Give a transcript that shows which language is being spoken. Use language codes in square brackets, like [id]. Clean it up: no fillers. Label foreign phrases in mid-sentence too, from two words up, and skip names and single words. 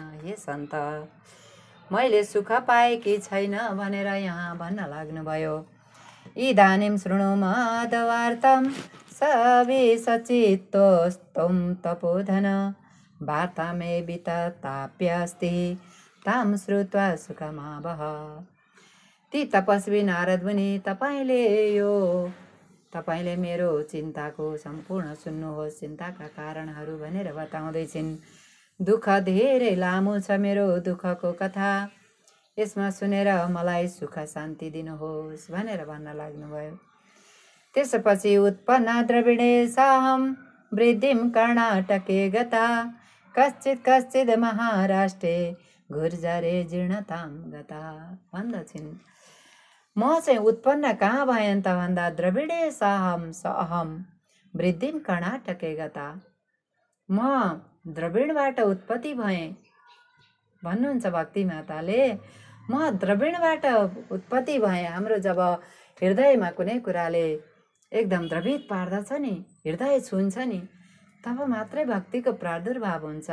[ne] हे सन्त, मैले सुख पाए कि छैन भनेर यहाँ भन्न लाग्नुभयो। [sa] इदानीं शृणु माधवार्तं सविसचित्तोस्त्वं तपोधन, वार्ता मे वितताप्यस्ति तां श्रुत्वा सुखमावह। [ne] ती तपस्वी नारद मुनि, तपाईँले मेरो चिन्ताको सम्पूर्ण सुन्नुहोस्। चिन्ताका कारणहरू भनेर बताउँदैछिन्। दुःख धेरै लामो छ मेरो दुःखको कथा, यसमा सुनेर मलाई सुख शान्ति दिनुहोस् भनेर भन्न लाग्नुभयो। [sa] त्यसपछि उत्पन्न द्रविडे साहम वृद्धिं कर्णाटके गता, कश्चित् महाराष्ट्रे गुर्जरे जीर्णतां गता। [ne] भन्दछिन् म चाहिँ उत्पन्न कहाँ भएँ त भन्दा [sa] द्रविडे साहम सहम वृद्धिं कर्णाटके गता, [ne] म द्रविडबाट उत्पत्ति भएँ भन्नुहुन्छ भक्ति माताले। म द्रविडबाट उत्पत्ति भएँ। हाम्रो जब हृदयमा कुनै कुराले एकदम द्रवित पार्दछ नि, हृदय छुन्छ नि, तब मात्रै भक्तिको प्रादुर्भाव हुन्छ।